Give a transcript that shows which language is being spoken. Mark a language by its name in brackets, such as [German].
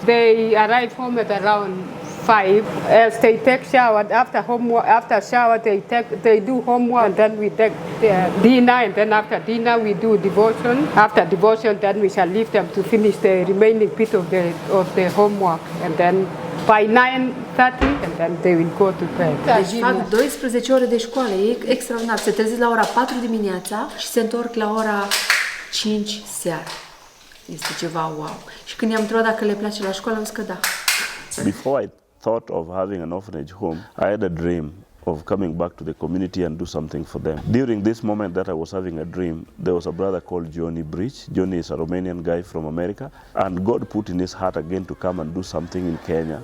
[English] They arrive home at around 5. As they take shower, after homework, after shower they do homework, and then we take dinner, and then after dinner we do devotion. After devotion, then we shall leave them to finish the remaining bit of the homework, and then by 9:30, and then they will go to bed. [Romanian] Deci fac 12 ore de școală, e extraordinar. Se trezesc la ora 4 dimineața și se întorc la ora 5 seara. Este ceva wow. Și când i-am întrebat dacă le place la școală, au zis că da. [English] Before I thought of having an orphanage home, I had a dream of coming back to the community and do something for them. During this moment that I was having a dream, there was a brother called Johnny Bridge. Johnny is a Romanian guy from America, and God put in his heart again to come and do something in Kenya.